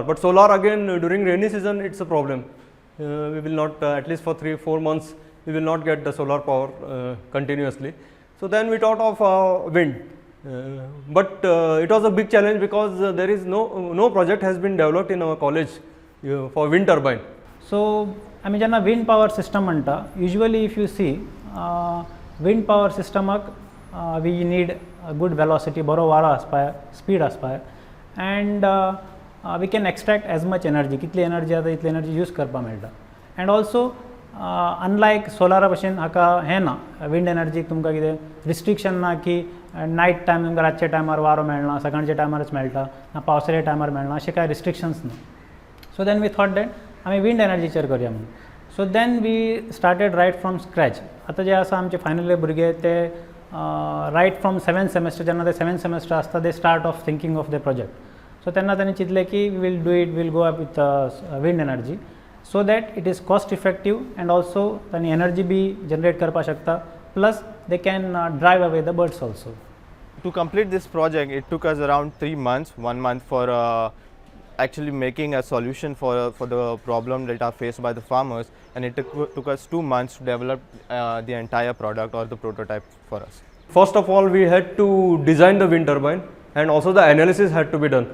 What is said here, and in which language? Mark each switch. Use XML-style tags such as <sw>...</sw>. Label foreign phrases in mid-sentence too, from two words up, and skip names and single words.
<en>But solar again during rainy season it's a problem. We will not, at least for 3-4 months, we will not get the solar power continuously. So then we thought of wind. But it was a big challenge because there is no project has been developed in our college for wind turbine.</en> <kok>सो आमी जेन्ना</kok> <en>wind power system</en> <kok>म्हणटा</kok> <en>usually if you see wind power system we need good velocity</en> <kok>बरो वारो आसपाक स्पीड आसपाक</kok> <en>and we can extract as much energy</en> <kok>कितली एनर्जी आसा तितली एनर्जी यूज करपाक मेळटा.</kok> <en>and also unlike</en> <kok>सोलारा भशेन हाका हें ना</kok> <en>wind energy</en> <kok>तुमकां कितें रिस्ट्रिक्शन ना की</kok> <en>night time</en> <kok>तुमकां रातच्या टायमार वारो मेळना सकाळच्या टायमारच मेळटा ना पावसाच्या टायमार मेळना अशें कांय रिस्ट्रिक्शन्स ना.</kok> <en>so then we thought that</en> <kok>आमी विंड एनर्जीचेर करया म्हणून.</kok> <en>so then we started right from scratch.</en> <kok>आतां जे आसा आमचे</kok> <en>final year</en> <kok>भुरगे ते</kok> <en>right from 7th semester</en> <kok>जेन्ना ते</kok> <en>7th semester आसता they start of thinking of the project. सो</en> <kok>तेन्ना तांणी चिंतलें की</kok> <en>we will do it will go up with wind energy so that it is cost effective and also</en> <kok>तांणी एनर्जी बी जनरेट करपाक शकता</kok> <en>plus they can drive away the birds also. To complete this project, it took us around 3 months, 1 month for actually making a solution for the problem that are faced by the farmers, and it took us 2 months to develop the entire product or the prototype for us. First of all, we had to design the wind turbine, and also the analysis had to be done.</en>